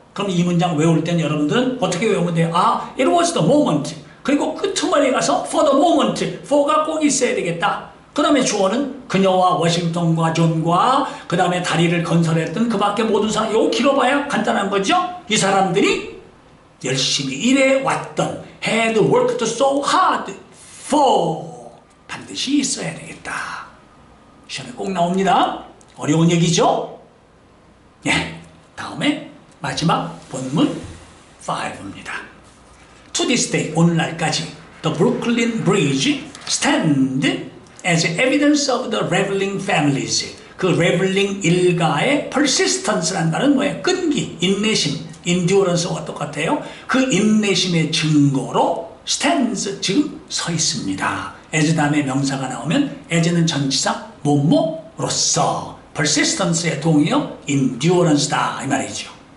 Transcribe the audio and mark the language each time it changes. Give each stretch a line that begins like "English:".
Korean: 그럼 이 문장 외울 땐 여러분들은 어떻게 외우면 돼요? 아,
English: it was the moment.
Korean: 그리고 끝머리에 가서
English: for the moment.
Korean: for가 꼭 있어야 되겠다. 그 다음에 주어는 그녀와 워싱턴과 존과 그 다음에 다리를 건설했던 그 밖에 모든 사람. 이거 길어봐야 간단한 거죠? 이 사람들이 열심히 일해왔던
English: had worked so hard for.
Korean: 반드시 있어야 되겠다. 시험에 꼭 나옵니다. 어려운 얘기죠? 예. 다음에 마지막 본문 5입니다.
English: To this day,
Korean: 오늘날까지
English: the Brooklyn Bridge stand as evidence of the reveling families.
Korean: 그 reveling 일가의 persistence라는 말은 뭐예요? 끈기, 인내심, endurance와 똑같아요. 그 인내심의 증거로 stands, 지금 서 있습니다. as 다음에 명사가 나오면 as는 전치사, 뭐뭐로서 persistence의 동의어 endurance다 이 말이죠.